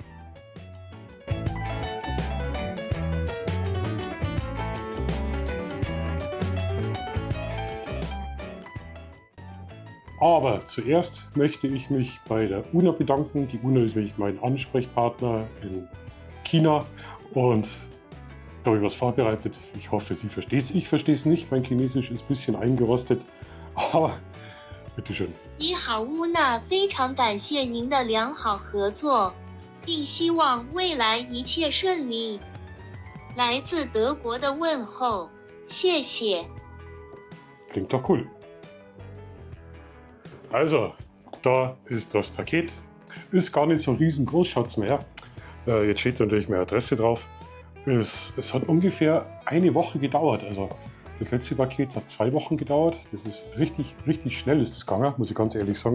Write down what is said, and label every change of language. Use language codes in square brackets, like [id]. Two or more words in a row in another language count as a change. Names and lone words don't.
[de] Aber zuerst möchte ich mich bei der UNA bedanken. Die UNA ist nämlich mein Ansprechpartner in China und da habe ich was vorbereitet. Ich hoffe, sie versteht es. Ich verstehe es nicht. Mein Chinesisch ist ein bisschen eingerostet, aber bitteschön. [zh] 你好，乌娜，非常感谢您的良好合作，并希望未来一切顺利。来自德国的问候，谢谢。 [de] Klingt doch cool. Also, da ist das Paket. Ist gar nicht so riesengroß, schaut es mal her. Jetzt steht natürlich meine Adresse drauf. Es hat ungefähr eine Woche gedauert. Also das letzte Paket hat 2 Wochen gedauert. Das ist richtig schnell ist das gegangen, muss ich ganz ehrlich sagen.